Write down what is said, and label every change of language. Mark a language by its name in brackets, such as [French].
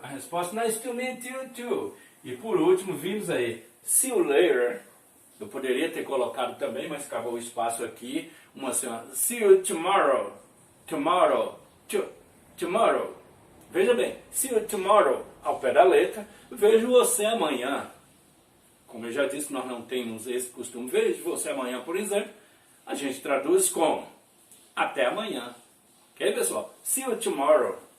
[Portuguese] A resposta, [English] nice to meet you too. [Portuguese] E por último, vimos aí, [English] see you later. [Portuguese] Eu poderia ter colocado também, mas acabou o espaço aqui. Uma senhora, [English] see you tomorrow. Tomorrow. Tomorrow. [Portuguese] Veja bem, [English] see you tomorrow, [Portuguese] ao pé da letra. Vejo você amanhã. Como eu já disse, nós não temos esse costume. Vejo você amanhã, por exemplo. A gente traduz como até amanhã. Ok, pessoal? [English] See you tomorrow.